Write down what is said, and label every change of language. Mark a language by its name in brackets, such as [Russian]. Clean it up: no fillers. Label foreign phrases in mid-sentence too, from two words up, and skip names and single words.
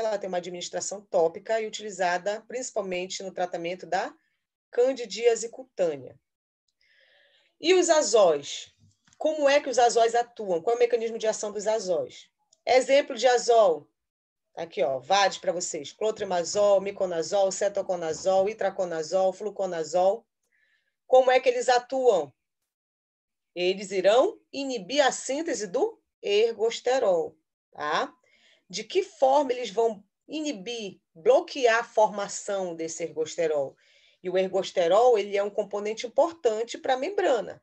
[Portuguese] Ela tem uma administração tópica e utilizada principalmente no tratamento da candidíase cutânea. E os azóis? Como é que os azóis atuam? Qual é o mecanismo de ação dos azóis? Exemplo de azol. Aqui, ó, vários para vocês. Clotrimazol, miconazol, cetoconazol, itraconazol, fluconazol. Como é que eles atuam? Eles irão inibir a síntese do ergosterol, tá? De que forma eles vão inibir, bloquear a formação desse ergosterol? E o ergosterol, ele é um componente importante para a membrana.